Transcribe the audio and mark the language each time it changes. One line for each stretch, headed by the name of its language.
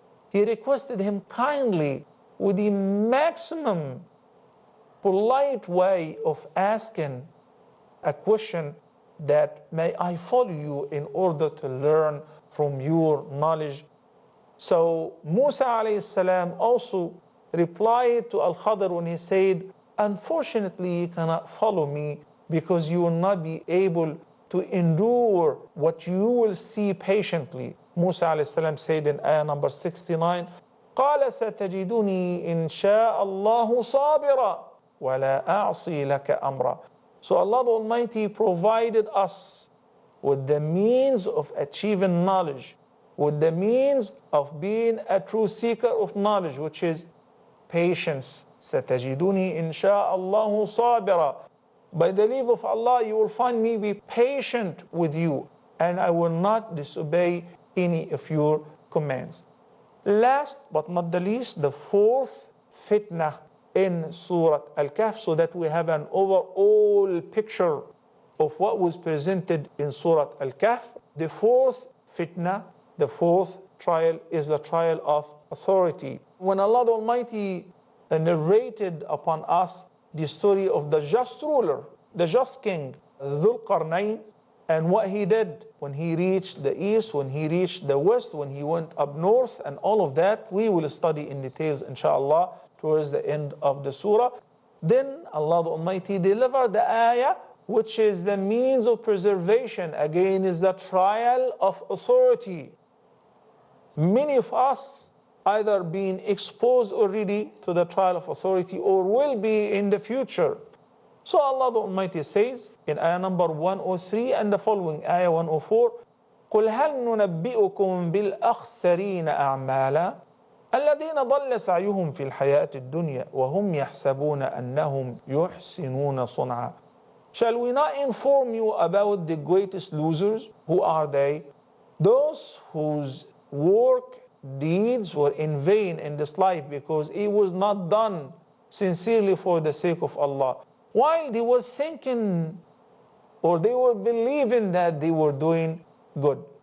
English: He requested him kindly with the maximum polite way of asking a question, that may I follow you in order to learn from your knowledge. So Musa alayhi salam also replied to Al-Khadr when he said, unfortunately you cannot follow me because you will not be able to endure what you will see patiently. Musa alayhi salam said in ayah number 69,
Arabic: قال ستجدني إن شاء الله صابرا ولا أعصي لك أمرا.
English: So Allah the Almighty provided us with the means of achieving knowledge, with the means of being a true seeker of knowledge, which is patience.
Arabic: ستجدني إن شاء الله صابرا.
English: By the leave of Allah, you will find me be patient with you, and I will not disobey any of your commands. Last but not the least, the fourth fitna in Surah Al-Kahf, so that we have an overall picture of what was presented in Surah Al-Kahf. The fourth fitna, the fourth trial, is the trial of authority. When Allah the Almighty narrated upon us the story of the just ruler, the just king, Dhul Qarnayn, and what he did when he reached the east, when he reached the west, when he went up north, and all of that, we will study in details, inshallah, towards the end of the surah. Then Allah the Almighty delivered the ayah, which is the means of preservation. Again, is the trial of authority. Many of us either being exposed already to the trial of authority or will be in the future. So Allah the Almighty says in ayah number 103 and the following, ayah 104,
Arabic: قُلْ هَلْ نُنَبِّئُكُمْ بِالْأَخْسَرِينَ أَعْمَالًا الَّذِينَ ضَلَّ سَعْيُهُمْ فِي الْحَيَاةِ الدُّنْيَا وَهُمْ يَحْسَبُونَ أَنَّهُمْ يُحْسِنُونَ صُنْعًا.
English: Shall we not inform you about the greatest losers? Who are they? Those whose work deeds were in vain in this life, because it was not done sincerely for the sake of Allah, while they were thinking or they were believing that they were doing good.